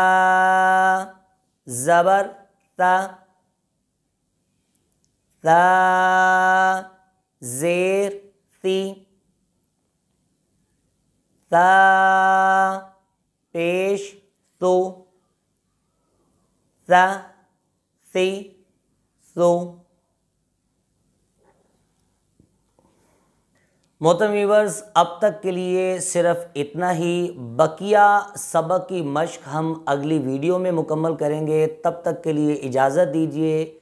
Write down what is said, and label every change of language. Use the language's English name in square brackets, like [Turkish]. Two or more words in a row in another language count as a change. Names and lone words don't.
[Urdu] زبر تا، تا زیر تی، تا پیش تو، تا تی تو۔ محترم ویورز، اب تک کے لیے صرف اتنا ہی، بقیہ سبق کی مشق ہم اگلی ویڈیو میں مکمل کریں گے۔ تب تک کے لیے اجازت دیجیے۔